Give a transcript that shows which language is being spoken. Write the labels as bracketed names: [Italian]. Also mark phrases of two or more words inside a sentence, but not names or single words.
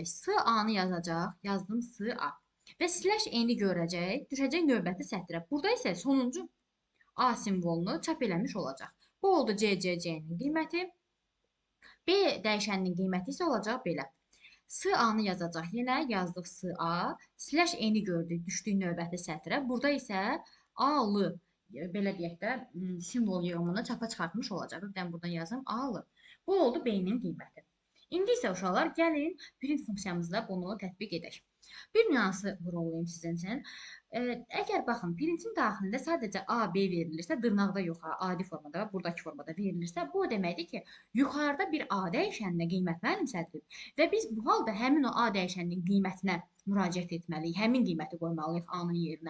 [Azerbaijani] S-A-nı yazacaq. Yazdım S-A. Və slash n-i görəcək, düşəcək növbəti sətrə. Burada isə sonuncu A simvolunu çap eləmiş olacaq. Bu oldu C-C-C-nin qiyməti. B dəyişəninin qiyməti isə olacaq belə. S-A-nı yazacaq. Yenə yazdıq S-A. Slash n-i gördük, düşdük növbəti sətrə. Burada isə A-lı, belə deyək də, simvol yığımını çapa çıxartmış olacaq. Bir dənə buradan yazım, A-lı. Bu oldu B-nin qiyməti. İndi isə uşaqlar, gəlin print funksiyamızda bunu tətbiq edək. Bir nüansı vurğulayım sizin üçün. Əgər baxın, printin daxilində sadəcə A, B verilirsə, dırnaqda yox, adi formada, buradakı formada verilirsə, bu o deməkdir ki, yuxarıda bir A dəyişəninə qiymət mənimsədilib və biz bu halda həmin o A dəyişəninin qiymətinə müraciət etməliyik, həmin qiyməti qoymalıyıq A-nın yerinə.